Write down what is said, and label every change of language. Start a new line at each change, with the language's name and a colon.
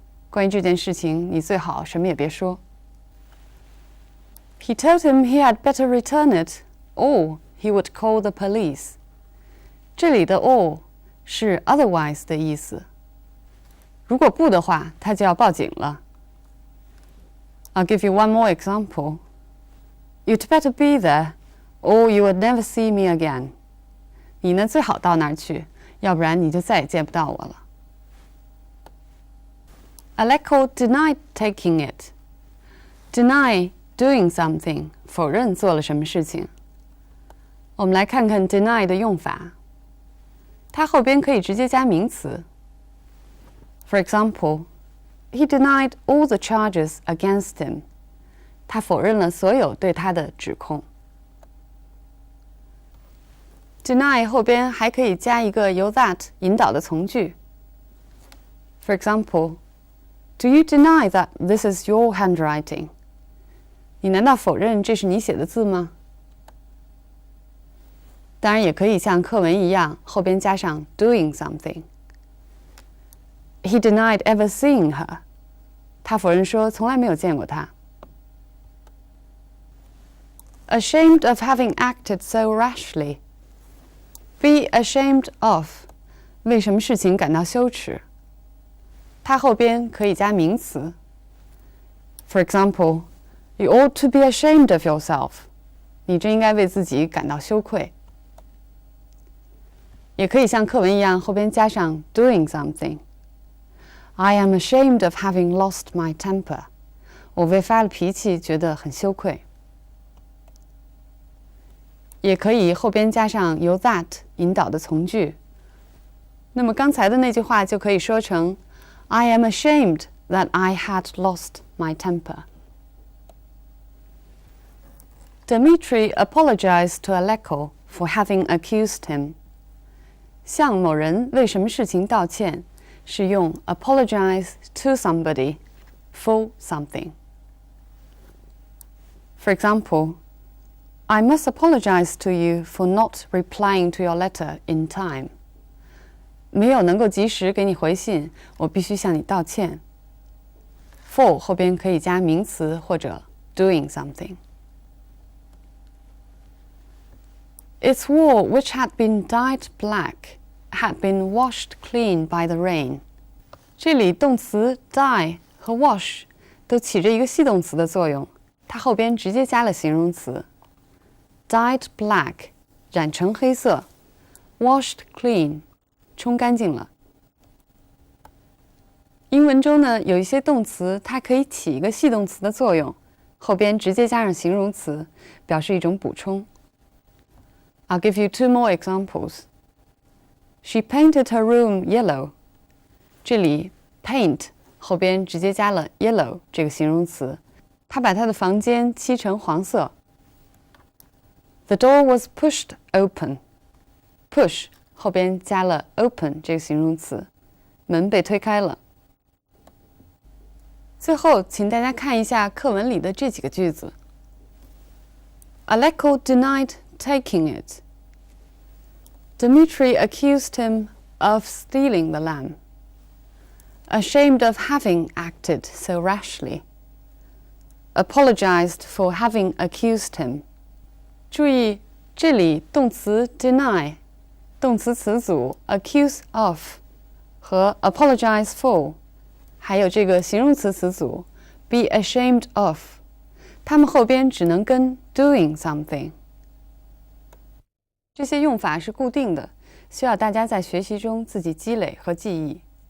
Chinese: 关于这件事情，你最好什么也别说。
English: He told him he had better return it, or he would call the police.
Chinese: 这里的 or 是 otherwise 的意思，如果不的话，他就要报警了。
English: I'll give you one more example. You'd better be there, or you would never see me again.
Chinese: 你呢，最好到那儿去，要不然你就再也见不到我了。
English: Aleko denied taking it. Deny doing something,
Chinese: 否认做了什么事情。我们来看看 deny 的用法。它后边可以直接加名词。
English: For example, he denied all the charges against him.
Chinese: 他否认了所有对他的指控。 Deny 后边还可以加一个由 that 引导的从句。
English: For example, do you deny that this is your handwriting?
Chinese: 你难道否认这是你写的字吗？当然也可以像课文一样，后边加上
English: doing something. He denied ever seeing her.
Chinese: 他否认说从来没有见过她。
English: Ashamed of having acted so rashly. Be ashamed of.
Chinese: 为什么事情感到羞耻？它后边可以加名词。
English: For example, you ought to be ashamed of yourself.
Chinese: 你真应该为自己感到羞愧。也可以像课文一样后边加上
English: doing something. I am ashamed of having lost my temper.
Chinese: 我为发了脾气觉得很羞愧。也可以后边加上由 that 引导的从句。那么刚才的那句话就可以说成
English: I am ashamed that I had lost my temper. Dmitry apologized to Aleko for having accused him.
Chinese: 向某人为什么事情道歉是用
English: apologize to somebody for something. For example, I must apologize to you for not replying to your letter in time.
Chinese: 没有能够及时给你回信，我必须向你道歉。 For 后边可以加名词或者
English: doing something. Its wall, which had been dyed black, had been washed clean by the rain.
Chinese: 这里动词 dye 和 wash 都起着一个系动词的作用，它后边直接加了形容词。
English: Dyed black
Chinese: 染成黑色
English: washed clean
Chinese: 冲干净了。英文中呢，有一些动词它可以起一个系动词的作用，后边直接加上形容词，表示一种补充。
English: I'll give you 2 more examples. She painted her room yellow.
Chinese: 这里 paint 后边直接加了 yellow 这个形容词，她把她的房间漆成黄色。
English: The door was pushed open.
Chinese: Push 后边加了 open 这个形容词，门被推开了。最后，请大家看一下课文里的这几个句子。
English: Aleko denied taking it. Dmitry accused him of stealing the lamb. Ashamed of having acted so rashly. Apologized for having accused him.
Chinese: 注意，这里动词 deny 动词词组 accuse of 和 apologize for 还有这个形容词词组 be ashamed of 它们后边只能跟
English: doing something
Chinese: 这些用法是固定的，需要大家在学习中自己积累和记忆。